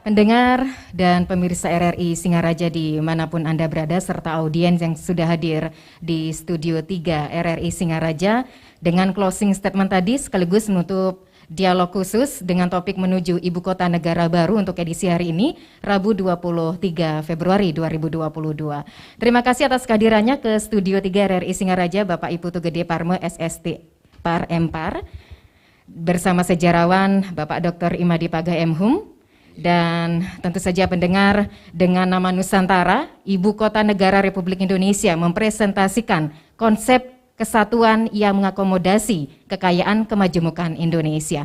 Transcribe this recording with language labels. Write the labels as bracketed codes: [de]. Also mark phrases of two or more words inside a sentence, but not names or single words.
[id] Pendengar dan pemirsa RRI Singaraja dimanapun Anda berada, serta audiens yang sudah hadir di Studio 3 RRI Singaraja, dengan [en] closing statement [id] tadi sekaligus menutup dialog khusus dengan topik menuju Ibu Kota Negara Baru untuk edisi hari ini, Rabu 23 Februari 2022. Terima kasih atas kehadirannya ke Studio 3 RRI Singaraja, Bapak Iputu Gede Parme SST Par Empar, bersama sejarawan Bapak Dr. Imadi Page M.Hum, dan tentu saja pendengar, dengan nama Nusantara, Ibu Kota Negara Republik Indonesia mempresentasikan konsep kesatuan yang mengakomodasi kekayaan kemajemukan Indonesia.